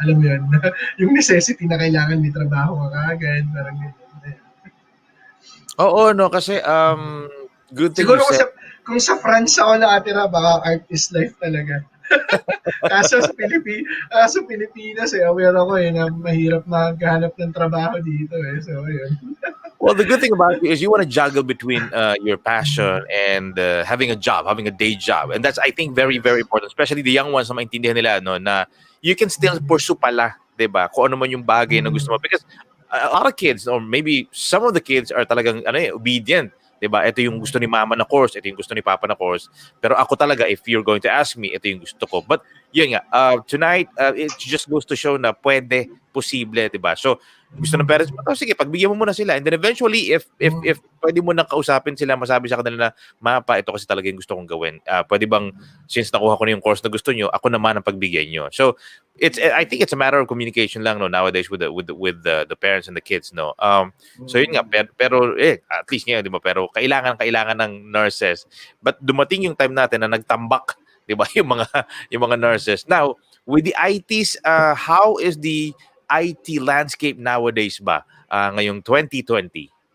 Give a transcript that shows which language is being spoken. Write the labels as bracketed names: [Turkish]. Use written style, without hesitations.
[Filipino] Alam mo yun, yung necessity na kailangan may trabaho ka agad, parang gano'n. Oo, no, kasi [English] good thing [Filipino] Siguro [English] you said. [Filipino] kung sa France ako nakatira, baka [English] art is life [Filipino] talaga. Kaso sa Pilipinas aware ako na mahirap maghanap ng trabaho dito So, ayun. [English] Well, the good thing about you is you want to juggle between your passion and having a job, having a day job. And that's, I think, very, very important. Especially the young ones [Filipino] na maintindihan nila, no, na [English] you can still pursue pala, diba? [Filipino] Kung ano man yung bagay na gusto mo. [English] Because a lot of kids, or maybe some of the kids are talagang obedient. [Filipino] Diba? Ito yung gusto ni mama na course, ito yung gusto ni papa na course. Pero ako talaga, [English] if you're going to ask me, [Filipino] ito yung gusto ko. [English] But [Filipino] yun nga, [English] tonight, it just goes to show [Filipino] na pwede, posible, diba? So, gusto ng parents mo, sige, pagbigyan mo muna sila. [English] And then eventually, if [Filipino] pwede mo nang kausapin sila, masabi sa kanila na, mapa, ito kasi talaga yung gusto kong gawin. Pwede bang, since nakuha ko na yung course na gusto nyo, ako naman ang pagbigyan nyo. [English] So, I think it's a matter of communication lang, no, nowadays with the parents and the kids, no. [Filipino] So yun nga, pero at least ngayon, di ba, pero kailangan ng nurses. But dumating yung time natin na nagtambak, di ba, yung mga nurses. [English] Now, with the ITs, how is the IT landscape nowadays [Filipino] ba ngayong [English] 2020?